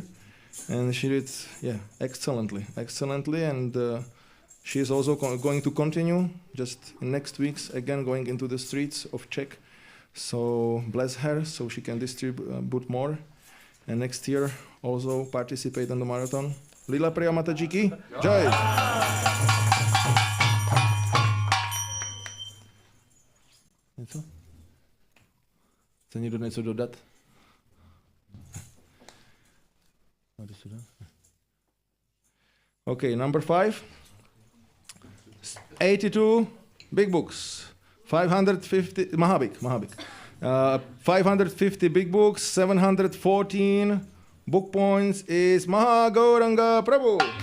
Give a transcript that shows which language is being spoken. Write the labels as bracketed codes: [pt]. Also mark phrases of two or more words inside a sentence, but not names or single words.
[en] And she did, excellently. And she is also going to continue just in next weeks, again going into the streets of Czech. So bless her, so she can distribute more. And next year also participate in the marathon. [hi] लीला प्रिया माताजी की जय. [cs] Něco? Chce někdo něco dodat? [en] Okay, number 5. 82 big books. 550 Mahabik. 550 big books, 714 book points is Mahagauranga Prabhu.